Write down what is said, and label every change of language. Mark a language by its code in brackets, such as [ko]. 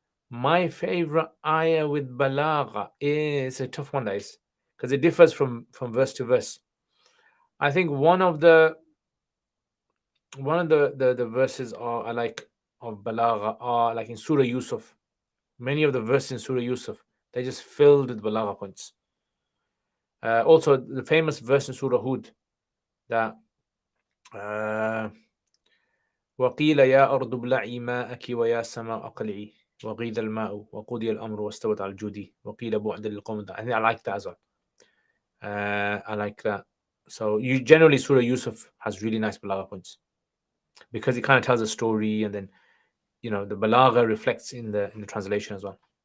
[en] My favorite ayah with balagha is a tough one, that is, because it differs from verse to verse. I think one of the verses are like of balagha are like in Surah Yusuf. Many of the verses in Surah Yusuf, they're just filled with balagha points. Also, the famous verse in Surah Hud that [ar] وَقِيلَ يَا أَرْضُ ابْلَعِي مَاءَكِ وَيَا سَمَاءُ أَقْلِعِي وَغِيضَ الْمَاءُ وَقُضِيَ الْأَمْرُ وَاسْتَوَتْ عَلَى الْجُودِ وَقِيلَ بُعْدًا لِلْقَوْمِ. [en] I think I like that as well. I like that. So generally Surah Yusuf has really nice balagha points, because it kind of tells a story, and then the balagha reflects in the translation as well.